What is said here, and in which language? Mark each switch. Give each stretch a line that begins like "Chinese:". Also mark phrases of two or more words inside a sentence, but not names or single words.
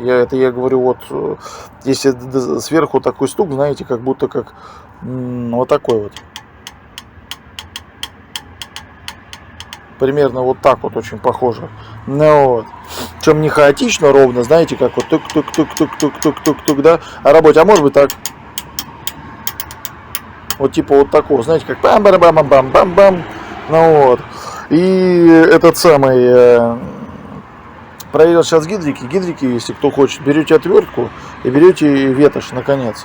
Russian: Я говорю, если сверху такой стук, знаете, как будто как вот такой вот. Примерно вот так вот очень похоже. Причем не хаотично, ровно, знаете, как вот тук-тук-тук-тук-тук-тук-тук, да? А работе, а может быть так. Вот типа вот такого, знаете, как бам-бам-бам-бам-бам-бам. И этот самый... Проверил сейчас гидрики. Гидрики, если кто хочет, берете отвертку и берете ветошь наконец.